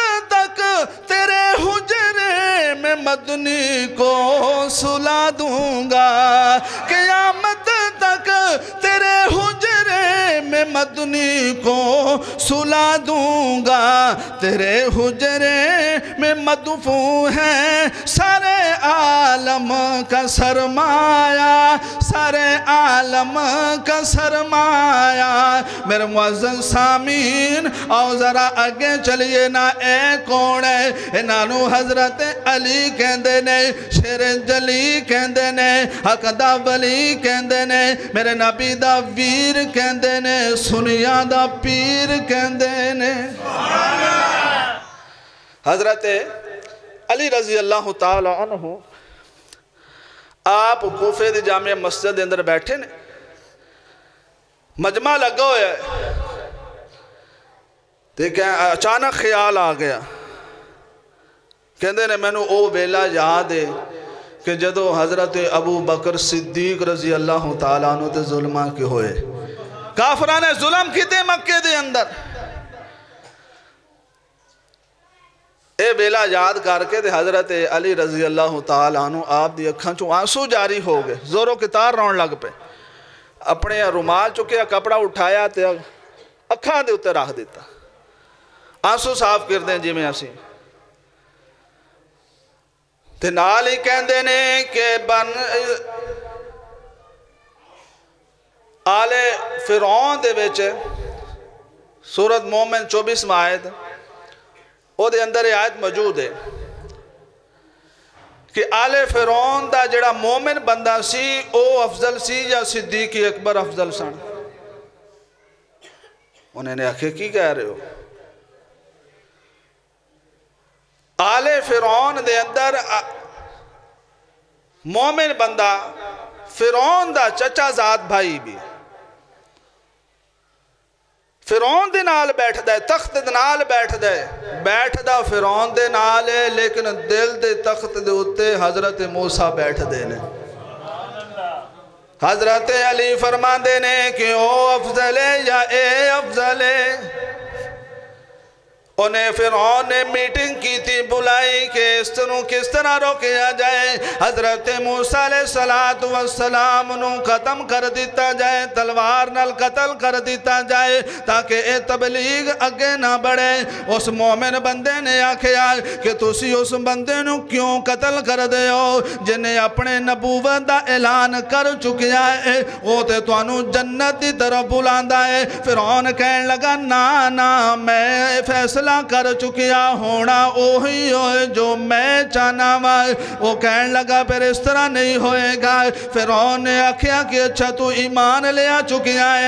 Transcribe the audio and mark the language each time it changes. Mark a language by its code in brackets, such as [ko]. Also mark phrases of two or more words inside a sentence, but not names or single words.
[ur] تک تیرے حجرے میں مدنی کو سلا دوں گا، قیامت تک تیرے حجرے میں مدنی کو سلا دوں گا، تیرے حجرے میں مدفون ہے سارے عالم کا سرمایہ، سارے عالم کا سرمایہ۔ [pa] میرے معزز سامعین آؤ ذرا اگے چلیے نا، اے کون ہے انہوں حضرت علی کہندے نے، شیر جلی کہندے نے، حق دا ولی کہندے نے، میرے نبی دا ویر کہندے نے، سنیا دا پیر کہندے نے۔ حضرت علی رضی اللہ تعالی عنہ آپ کوفے دی جامع مسجد دے اندر بیٹھے نے، مجمع لگا ہویا ہے، دیکھیں اچانک خیال آ گیا، کہندے نے میں نو او ویلا یاد ہے کہ جدو حضرت ابو بکر صدیق رضی اللہ تعالیٰ عنہ تے ظلمہ کے ہوئے، کافران نے ظلم کیتے مکے دے اندر، اے ویلا یاد کر کے تے حضرت علی رضی اللہ تعالیٰ عنہ آپ دی اکھاں چوں آنسو جاری ہو گئے، زوروں کی تار رون لگ پہ، اپنے رومال چکے کپڑا اٹھایا تے اکھاں دے اتے رکھ دیتا، آنسو صاف کر دیں جی میں اسی تے نال ہی کہندے نے کہ بن آل فرعون دے ویچے سورت مومن 24 آیت او دے اندر آیت موجود ہے کہ آل فرعون دا جڑا مومن بندہ سی او افضل سی یا صدیق اکبر افضل سن؟ انہیں نے آکھے کی کہہ رہے ہو؟ آل فرعون دے اندر مومن بندہ فرعون دا چچا ذات بھائی بھی فرعون دے نال بیٹھ دے، تخت دے نال بیٹھ دے، بیٹھ دا فرعون دے نال ہے لیکن دل دے تخت دے اتے حضرت موسیٰ بیٹھ دے نے۔ حضرت علی فرمان دے نے کہ او افضل ہے یا اے افضل ہے، انہیں فرعون نے میٹنگ کی تھی بلائی کہ اس طرح روکیا جائے، حضرت موسیٰ علیہ السلام نو ختم کر دیتا جائے، تلوار نال قتل کر دیتا جائے تاکہ اے تبلیغ اگے نہ بڑھے۔ اس مومن بندے نے آکھیا کہ تسی اس بندے نو کیوں قتل کر دے ہو جنہیں اپنے نبوت دا اعلان کر چکیا ہے، وہ تے توانو جنت دی طرف بلاندا ہے۔ فرعون کہنے لگا نا میں فیصلہ کر چکیا ہونا اوہی ہوئے جو میں چاہنا ہوں۔ [ur] وہ کہنے لگا پھر اس طرح نہیں ہوئے گا۔ [pa] فرعون نے آکھیا کہ اچھا تو ایمان لیا چکیا ہے؟